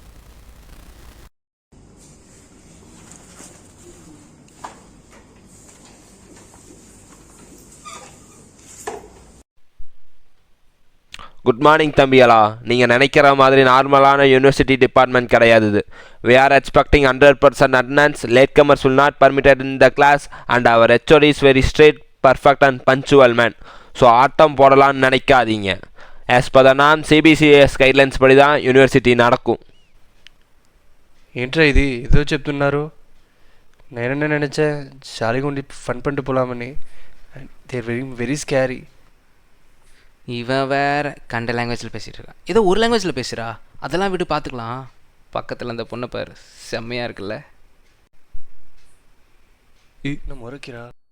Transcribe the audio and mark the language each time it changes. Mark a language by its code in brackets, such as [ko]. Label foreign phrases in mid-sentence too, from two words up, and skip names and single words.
[en] good morning தம்பிகளா. [ta] நீங்கள் நினைக்கிற மாதிரி நார்மலான [en] university department [ta] கிடையாது இது. [en] We are expecting 100% attendance. Latecomers will not permitted in the class and our HOD is very straight, perfect and punctual man. [ta] ஸோ ஆட்டம் போடலான்னு நினைக்காதீங்க. [en] As per the norm CBCS guidelines [ta] படி தான் యూనివర్సిటీ நடக்கும். [te] ఏంట్రా ఇది ఏదో చెప్తున్నారు? [ta] నేననే நினச்சேன் [te] జాలీగా ఉండి [ta] ஃபன் பண்ணிட்டு போகலாமని. [en] they're very very scary. [ta] இவன் வேற கண்ட லாங்குவேஜில் பேசிகிட்டு இருக்கான். ஏதோ ஒரு லாங்குவேஜில் பேசுகிறா, அதெல்லாம் விட்டு பார்த்துக்கலாம். பக்கத்தில் அந்த பொண்ணை பாரு, செம்மையாக இருக்குல்ல. என்ன முறைக்கிறா?